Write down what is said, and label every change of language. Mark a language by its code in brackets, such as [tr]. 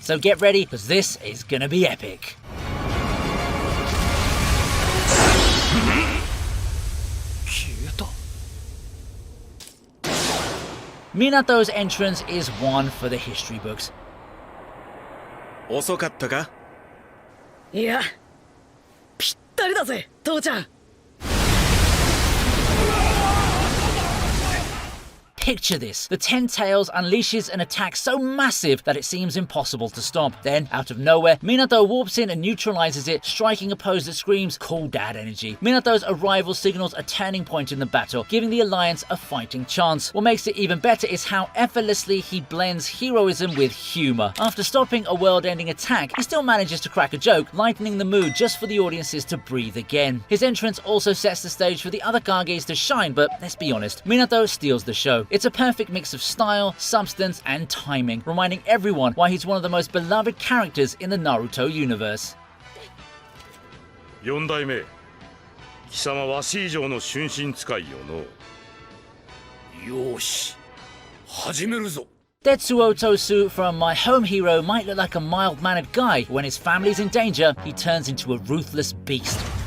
[en] So get ready, because this is gonna be epic. Minato's entrance is one for the history books. [ja] 遅かったか? いや、ぴったりだぜ、父ちゃん。 [en] Picture this. The Ten Tails unleashes an attack so massive that it seems impossible to stop. Then, out of nowhere, Minato warps in and neutralizes it, striking a pose that screams cool dad energy. Minato's arrival signals a turning point in the battle, giving the Alliance a fighting chance. What makes it even better is how effortlessly he blends heroism with humor. After stopping a world-ending attack, he still manages to crack a joke, lightening the mood just for the audiences to breathe again. His entrance also sets the stage for the other Kages to shine, but let's be honest, Minato steals the show. It's a perfect mix of style, substance, and timing, reminding everyone why he's one of the most beloved characters in the Naruto universe. [ja] 4代目、貴様わし以上の春心使いよの。よし、始めるぞ。 [en] Tetsuo Tosu from My Home Hero might look like a mild-mannered guy, but when his family's in danger, he turns into a ruthless beast.